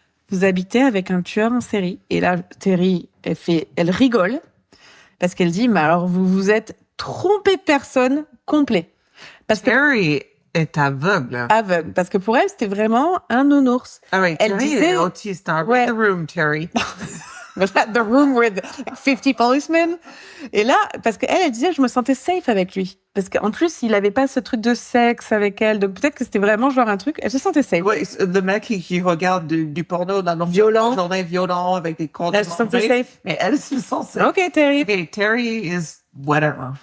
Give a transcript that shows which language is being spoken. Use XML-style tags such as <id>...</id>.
<fr>Vous habitez avec un tueur en série. Et là, Terry, elle rigole parce qu'elle dit, mais alors vous vous êtes trompé de personne complet. Parce que Terry est aveugle. Aveugle. Parce que pour elle, c'était vraiment un nounours. Ah oui, Elle Terry disait... est autiste. Ouais.</fr> <en>The room, Terry. The room with 50 policemen.</en> <fr>Et là, parce qu'elle disait, je me sentais safe avec lui. Parce qu'en plus, il avait pas ce truc de sexe avec elle. Donc peut-être que c'était vraiment genre un truc, elle se sentait safe. Oui, le mec qui regarde du porno dans le violent avec des cordes. Elle se sentait safe. Mais elle se sent safe. Ok, Terry.</fr> <en>Okay, Terry is whatever.</en>